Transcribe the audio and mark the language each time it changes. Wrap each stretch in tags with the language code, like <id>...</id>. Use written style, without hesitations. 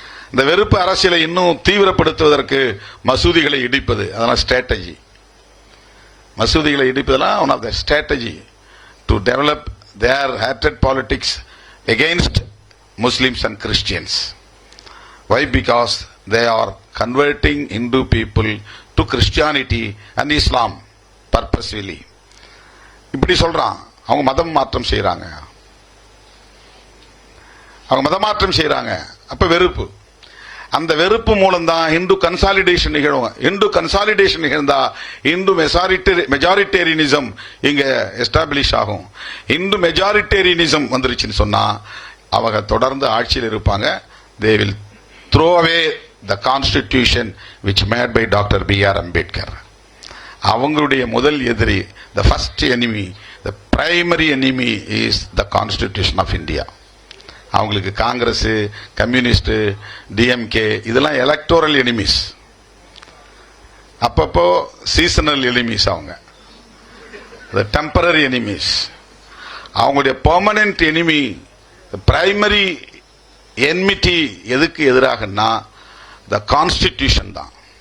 <ta>இந்த வெறுப்பு அரசியலை இன்னும் தீவிரப்படுத்துவதற்கு மசூதிகளை இடிப்பது, அதெல்லாம் strategy. மசூதிகளை இடிப்பதெல்லாம்</ta> <en>One of the strategy to develop their hated politics against Muslims and Christians. Why? Because they are converting Hindu people to Christianity and Islam purposefully.</en> <ta>இப்படி சொல்றான். அவங்க மதம் மாற்றம் செய்யறாங்க. அவங்க மதமாற்றம் செய்யறாங்க. அப்ப வெறுப்பு. அந்த வெறுப்பு மூலம் தான் இந்து கன்சாலிடேஷன் நிகழும். இந்து கன்சாலிடேஷன் நிகழ்ந்தா இந்து மெஜாரிட்டேரியனிசம் இங்க எஸ்டாப்ளிஷ் ஆகும். இந்து மெஜாரிட்டேரியனிசம் வந்துருச்சுன்னு சொன்னா அவங்க தொடர்ந்து ஆட்சியில் இருப்பாங்க.</ta> <en>they will throw away the constitution which made by Dr. B.R. Ambedkar.</en> <ta>அவங்களுடைய முதல் எதிரி,</ta> <en>the first enemy, the primary enemy is the Constitution of India.</en> <ta>அவங்களுக்கு காங்கிரஸ், கம்யூனிஸ்ட், டிஎம்கே இதெல்லாம் எலக்டோரல் எனிமீஸ். அப்பப்போ சீசனல் எனிமீஸ். அவங்க டெம்பரரி எனிமீஸ். அவங்களுடைய permanent enemy, primary enmity எதுக்கு எதிராகனா த constitution தான்.</ta>